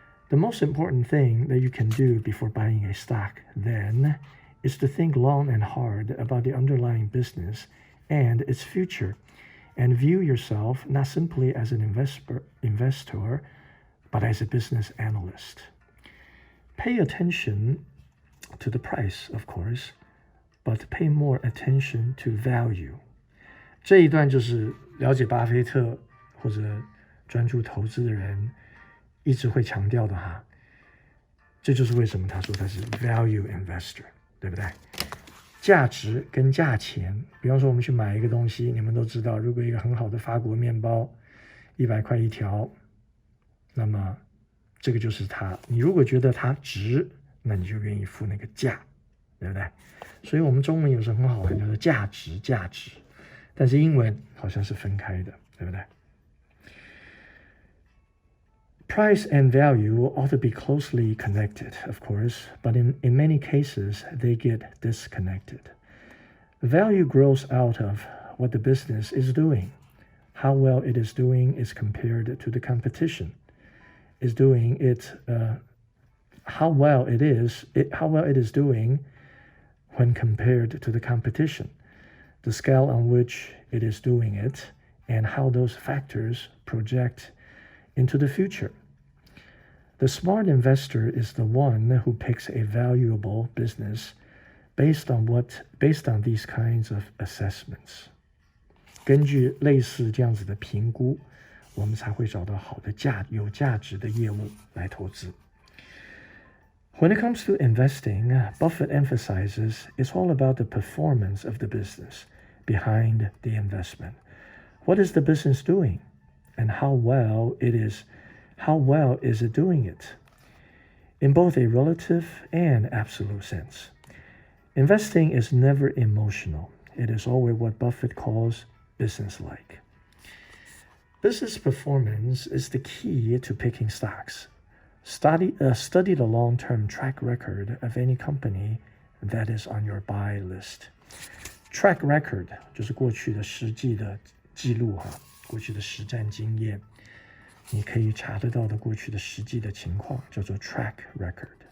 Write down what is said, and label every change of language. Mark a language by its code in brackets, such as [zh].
[en] The most important thing that you can do before buying a stock, then, is to think long and hard about the underlying business and its future, and view yourself not simply as an investor, but as a business analyst. Pay attention to the price, of course, but pay more attention to value. [zh] 这一段就是了解巴菲特或者专注投资的人一直会强调的哈。这就是为什么他说他是 value investor， 对不对？价值跟价钱，比方说我们去买一个东西，你们都知道，如果一个很好的法国面包100块一条，那么这个就是它。你如果觉得它值，那你就愿意付那个价，对不对？所以我们中文有时候很好玩，叫做价值。但是英文好像是分开的，对不对？ [en] Price and value ought to be closely connected, of course, but in many cases, they get disconnected. Value grows out of what the business is doing. How well it is doing is compared to the competition. How well it is doing when compared to the competition. the scale on which it is doing it, and how those factors project into the future. The smart investor is the one who picks a valuable business based on these kinds of assessments. [zh] 根据类似这样子的评估，我们才会找到好的有价值的业务来投资。 [en] When it comes to investing, Buffett emphasizes it's all about the performance of the business behind the investment. What is the business doing, and how well is it doing it? In both a relative and absolute sense. Investing is never emotional. It is always what Buffett calls business-like. Business performance is the key to picking stocks. Study the long-term track record of any company that is on your buy list. [zh] Track record 就是过去的实际的记录哈，过去的实战经验，你可以查得到的过去的实际的情况叫做 track record.